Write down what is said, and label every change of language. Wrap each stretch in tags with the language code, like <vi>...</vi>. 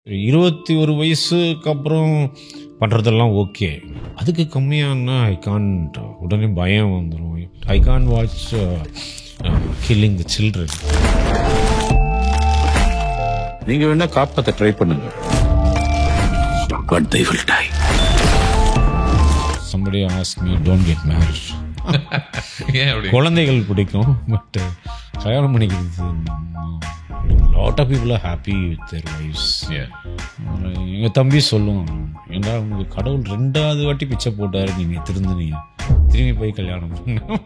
<ta>21 வயசுக்கு அப்புறம் பண்ணுறதெல்லாம் ஓகே. அதுக்கு கம்மியானா</ta> <en>I can't,</en> <ta>உடனே பயம் வந்துடும்.</ta> <en>I can't watch killing the children.</en> <ta>நீங்க வேணா காப்பாத்த ட்ரை பண்ணுங்க,</ta> <en>but they will die. Somebody asked me, don't get married.</en> <ta>ஏன் அப்படி? குழந்தைகள் பிடிக்கும், பட் கல்யாணம் பண்ணிக்கிறது.</ta> <en>Lot of people are happy with their wives.</en> <ta>எங்கள் தம்பி சொல்லுவான், ஏன்னா உங்களுக்கு கடவுள் 2வது வாட்டி பிச்சை போட்டாரு, நீங்கள் திருந்துனீங்க, திரும்பி போய் கல்யாணம் பண்ண.</ta>